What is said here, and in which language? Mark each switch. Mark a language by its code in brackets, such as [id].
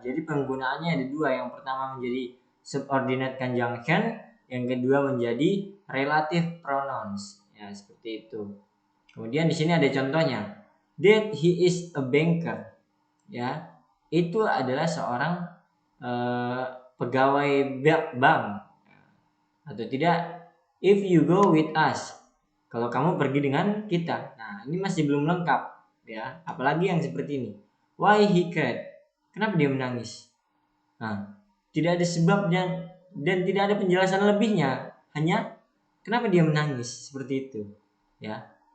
[id] Jadi penggunaannya ada dua. Yang pertama menjadi subordinate conjunction, yang kedua menjadi relative pronouns. Ya, seperti itu. Kemudian di sini ada contohnya. [en] That he is a banker. [id] Ya, itu adalah seorang pegawai bank. Atau tidak, [en] if you go with us. [id] Kalau kamu pergi dengan kita. Nah, ini masih belum lengkap, ya. Apalagi yang seperti ini. [en] Why he cried? [id] Kenapa dia menangis? Nah, tidak ada sebabnya dan tidak ada penjelasan lebihnya. Hanya kenapa dia menangis seperti itu, ya.